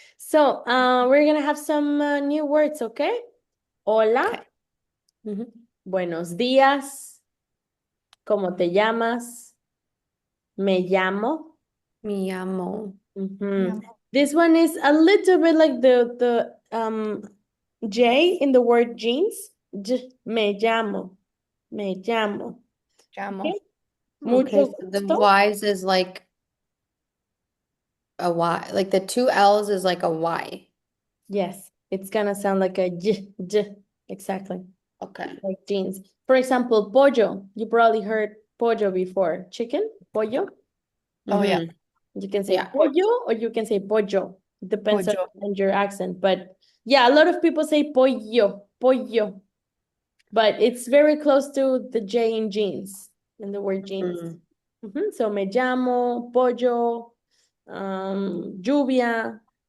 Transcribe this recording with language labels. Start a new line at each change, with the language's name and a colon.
English: So, we're gonna have some new words, okay?
Spanish: Hola, Okay. Mhm. buenos días, ¿cómo te llamas? Me llamo. Me llamo. Mhm.
English: This one is a little bit like the J in the word jeans.
Spanish: Me llamo. Me llamo. Llamo. Okay. Mucho
English: Okay, so the
Spanish: gusto.
English: Y's is like a Y. Like the two L's is like a Y. Yes, it's gonna sound like a j, exactly, Okay. like jeans. For example, pollo. You probably heard pollo before. Chicken, pollo. Oh, yeah. Mhm. You can say Yeah. pollo or you can say pollo. It depends
Spanish: Pollo.
English: on your accent. But yeah, a lot of people say pollo, pollo. But it's very close to the J in jeans, in the word jeans. Mm.
Spanish: So me llamo, pollo, lluvia.